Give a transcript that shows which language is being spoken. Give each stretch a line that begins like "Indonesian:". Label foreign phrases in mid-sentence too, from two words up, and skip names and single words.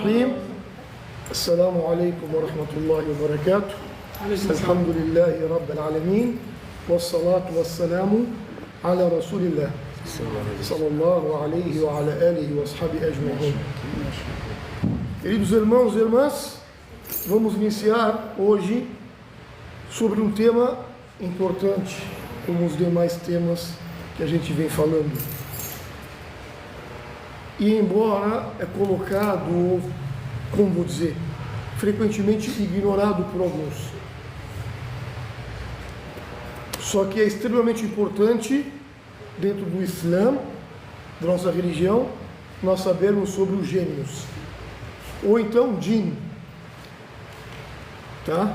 Arabic: الرحيم السلام عليكم ورحمة الله وبركاته الحمد لله رب العالمين والصلاة والسلام على رسول الله صلى الله عليه وعلى آله وأصحابه أجمعين.
Portuguese: Queridos irmãos e irmãs, vamos iniciar hoje sobre um tema importante, como os demais temas que a gente vem falando. E embora é colocado, como vou dizer, frequentemente ignorado por alguns, só que é extremamente importante dentro do Islã, da nossa religião, nós sabermos sobre os gênios, ou então Jinn, tá?